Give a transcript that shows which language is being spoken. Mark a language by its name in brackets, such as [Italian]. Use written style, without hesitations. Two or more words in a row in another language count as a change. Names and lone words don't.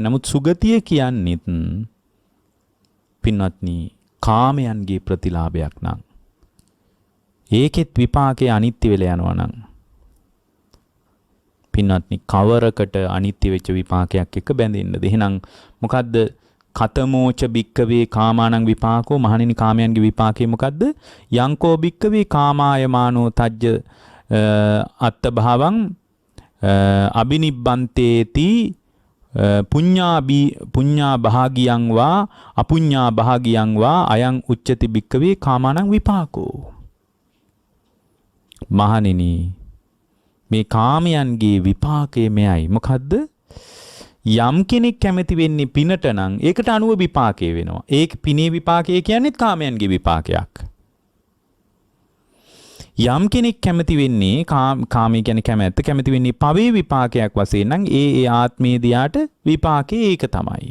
[Sinhala] නමුත් සුගතිය කියන්නේත් පින්වත්නි කාමයන්ගේ ප්‍රතිලාභයක් නම් ඒකෙත් විපාකේ අනිත්‍ය වෙලා යනවා නම් පින්වත්නි කවරකට අනිත්‍ය වෙච්ච විපාකයක් එක්ක බැඳෙන්නද? එහෙනම් මොකද්ද [Pali] කතමෝච බික්කවේ කාමානං විපාකෝ? [Sinhala] මහණෙනි කාමයන්ගේ විපාකේ මොකද්ද? [Pali] යංකෝ බික්කවේ කාමායමානෝ තජ්ජ අත්ත භාවං අබිනිබ්බන්තේති පුඤ්ඤා භාගියං වා අපුඤ්ඤා භාගියං වා අයං උච්චති බික්කවේ කාමානං විපාකෝ. [Sinhala] මහණෙනි මේ කාමයන්ගේ විපාකය මෙයයි. මොකද්ද? යම් කෙනෙක් කැමති වෙන්නේ පිනට නම් ඒකට අනුව විපාකය වෙනවා. ඒක පිනේ විපාකය කියන්නේ කාමයන්ගේ විපාකයක්. යම් කෙනෙක් කැමති වෙන්නේ කාමී කියන්නේ කැමැත්ත කැමති වෙන්නේ පවේ විපාකයක් වශයෙන් නම් ඒ ආත්මයේ දියාට විපාකේ ඒක තමයි.